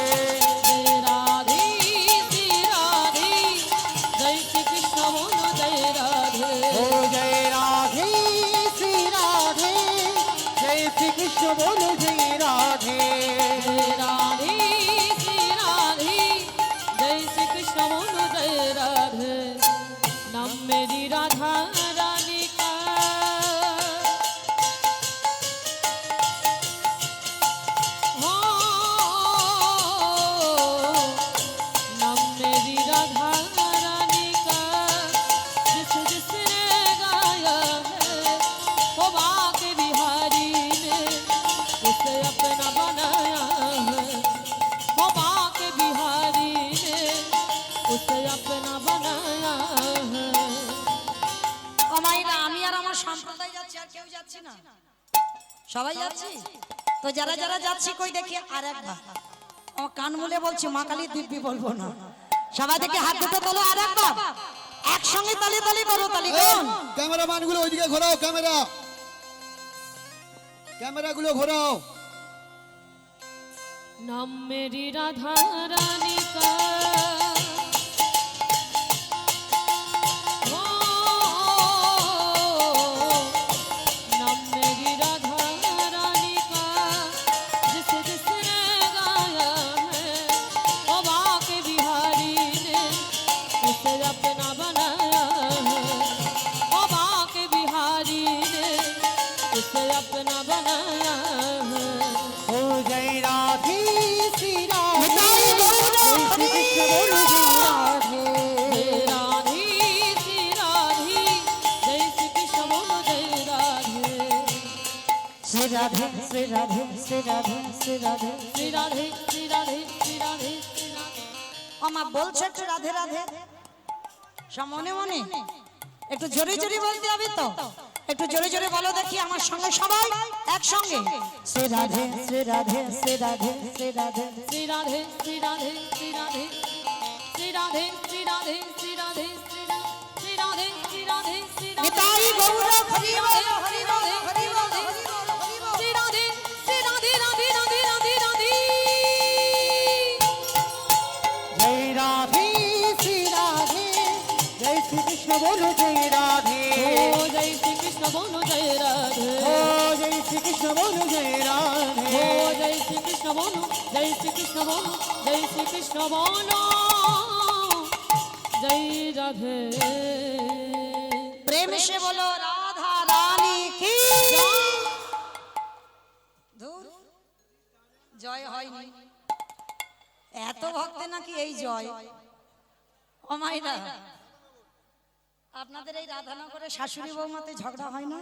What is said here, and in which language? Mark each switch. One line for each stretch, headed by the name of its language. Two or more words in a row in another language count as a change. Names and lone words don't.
Hindi: जय राधे श्री राधे, जय श्री कृष्ण बोलो जय राधे। ओ जय राधे श्री राधे, जय श्री कृष्ण बोलो जय राधे। जय राधे श्री राधे, जय श्री कृष्ण बोलो जय राधे। नाम मेरी राधा रानी का, हो नाम मेरी राधा रानी का, जिस जिसने गाया है वो बाके बिहारी ने उसे अपना बनाया है। वो बाके बिहारी ने उसे अपना बनाया है।
Bangla: আমাইরা আমি আর আমার সম্প্রদায় যাচ্ছি, আর কেউ যাচ্ছি না, সবাই যাচ্ছি। তো যারা যারা যাচ্ছি কই দেখি আর একবার আমার কান মুলে বলছি, মা কালী দিব্যি বলবো না। সবাই দেখি হাত দুটো তোলো, আর একবার একসঙ্গে তালি তালি করো, তালি করুন। ক্যামেরাম্যান গুলো ওইদিকে ঘোরাও, ক্যামেরা গুলো ঘোরাও।
Hindi: नाम मेरी राधा रानी का, हो नाम मेरी राधा रानी का, जिस जिसने गाया है वो बाके बिहारी ने उसे अपना बनाया है। वो बाके बिहारी ने उसे अपना बनाया है। ओ जय राधे श्री राधे, निताई गौर जय श्री कृष्ण बोलो जय राधे। जय राधे श्री राधे, जय श्री कृष्ण बोलो जय राधे।
Bangla: শ্রী রাধে শ্রী রাধে শ্রী রাধে শ্রী রাধে।
Hindi: श्री राधे श्री राधे श्री राधे श्री राधे।
Bangla: আমা বলছে একটু রাধে রাধে, সব মনে মনে একটু জোরে জোরে বলতে হবে তো, একটু জোরে জোরে বলো দেখি আমার সঙ্গে সবাই একসঙ্গে। শ্রী রাধে শ্রী রাধে শ্রী রাধে শ্রী রাধে।
Hindi: श्री राधे श्री राधे श्री राधे श्री राधे श्री राधे श्री राधे श्री राधे श्री राधे श्री राधे।
Bangla: নিতাই গৌর হরি বল হরি বল হরি বল হরি বল হরি বল।
Hindi: श्री राधे श्री राधे राधे राधे राधे राधे। जय राधे श्री राधे, जय श्री कृष्ण बोलो जय राधे। ओ जय श्री कृष्ण बोलो जय राधे। ओ जय श्री कृष्ण बोलो जय राधे। ओ जय श्री कृष्ण बोलो, जय श्री कृष्ण बोलो, जय श्री कृष्ण बोलो जय राधे। प्रेम से बोलो राधा रानी की
Bangla: ধুর, জয় হয়নি। এত ভক্তে নাকি এই জয়। ও মাইরা, আপনাদের এই রাধানগরে শাশুড়ি বৌমাতে ঝগড়া হয় না?